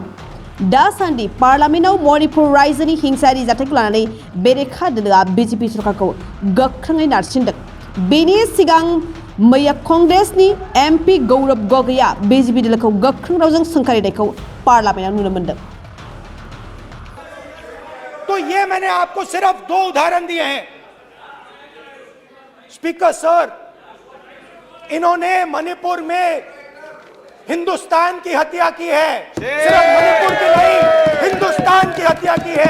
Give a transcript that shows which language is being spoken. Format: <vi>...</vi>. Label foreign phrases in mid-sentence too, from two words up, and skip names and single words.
<brx>दासान्दि पार्लियामेन्टआव मणिपुर रायजोनि हिंसायारि जाथायखौ लानानै बेरेखा दोलोआ बीजेपी सरकारखौ गोख्रोङै नारसिनदों। बेनि सिगां मैया कंग्रेसनि एमपि गौरव गगैया बीजेपी दोलोखौ गोख्रों रावजों सोंखारिनायखौ पार्लियामेन्टआव नुनो मोन्दों।</brx> <hi>तो ये मैंने आपको सिर्फ 2 उदाहरण दिए हैं।</hi> <en>Speaker sir,</en> <hi>इन्होंने मणिपुर में हिंदुस्तान की हत्या की है। सिर्फ मणिपुर की नहीं, हिंदुस्तान की हत्या की है।</hi>